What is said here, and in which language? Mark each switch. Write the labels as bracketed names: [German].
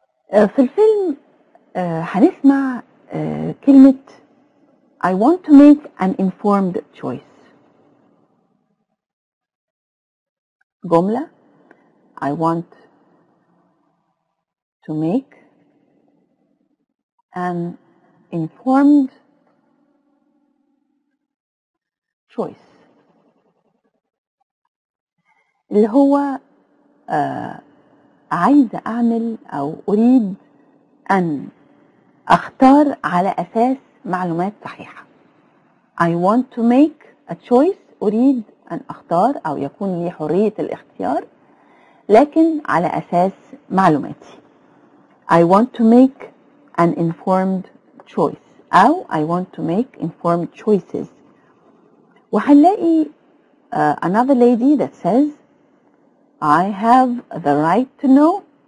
[Arabic] في الفيلم هنسمع كلمة [English] I want to make an informed choice. [Arabic] جملة [English] I want to make an informed choice, [Arabic] اللي هو عايزة أعمل أو أريد أن أختار على أساس معلومات صحيحة. [English] I want to make a choice، [Arabic] أريد أن أختار أو يكون لي حرية الاختيار لكن على أساس معلوماتي. [English] I want to make an informed choice أو I want to make informed choices. [Arabic] وهنلاقي [English] another lady that says I have the right to know.